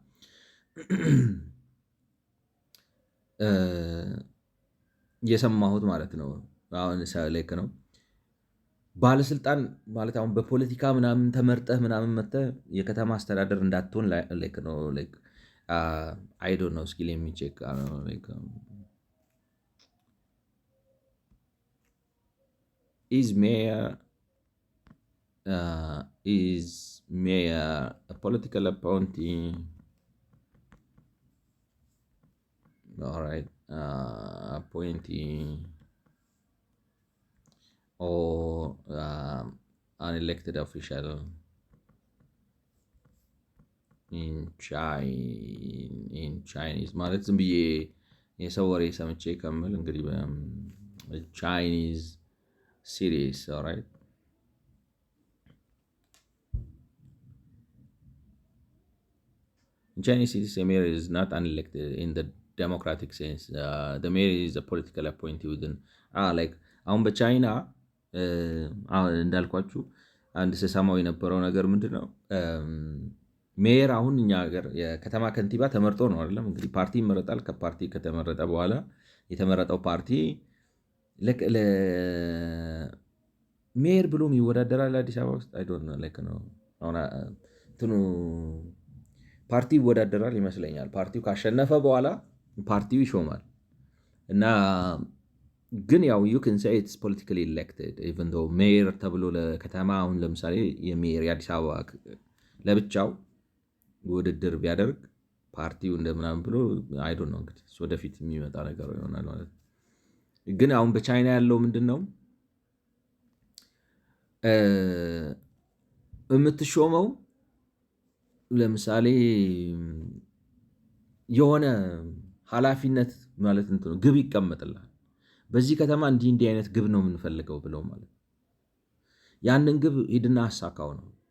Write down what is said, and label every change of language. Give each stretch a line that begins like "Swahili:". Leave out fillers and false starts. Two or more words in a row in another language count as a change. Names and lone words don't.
Amharic: የሰማሁት ማለት ነው አሁን ላይክ ነው ባለስልጣን ማለት አሁን በፖለቲካ ምናምን ተመርጠህ ምናምን መጥተህ የከተማ አስተዳደር እንዳትሆን ላይክ ነው
English: like I don't know
Amharic: ስኪል የሚቼክ ላይክ
English: is mayor a political appointee? All right, appointee or an elected official in Chinese
Amharic: ማለት ዝም ብዬ የሰው ወሬ ሰምቼ ከምል እንግዲህ
English: Chinese series, all right? In Chinese series, the mayor is not unelected in the democratic sense. The mayor is a political appointee within like
Amharic: አሁን በቻይና እንዳልኳችሁ አንድ ስሰማው የነበረው ነገር ምንድነው ሜየር አሁን እኛ ሀገር የከተማ ከንቲባ ተመርጦ ነው አይደለም እንግዲህ ፓርቲ ይመረጣል። ከፓርቲ ከተመረጠ በኋላ የተመረጠው ፓርቲ ሜየር ብሎም ይወዳደራል አዲስ አበባ ውስጥ
English: I don't know like
Amharic: ነው አሁን እንትኑ ፓርቲ ይወዳደራል ይመስለኛል። ፓርቲው ካሸነፈ በኋላ ፓርቲው ይሾማል እና ግን ያው
English: you can say it's politically elected even though
Amharic: ሜየር ተብሎ ለከተማ አሁን ለምሳሌ የሜየር የአዲስ አበባ ለብቻው ውድድር ቢያደርግ ፓርቲው እንደምናምን ብሎ
English: I don't know
Amharic: እንግዲህ ወደፊት የሚመጣ ነገር ይሆናል ማለት ነው። ግን አሁን በቻይና ያለው ምንድነው የምትሾመው ለምሳሌ የሆነ ኃላፊነት ማለት እንትን ግብ ይቀመጥልሃል። በዚህ ከተማ እንዲህ አይነት ግብ ነው የምንፈልገው ብለው ማለት ያንን ግብ ሂድና አሳካው ነው።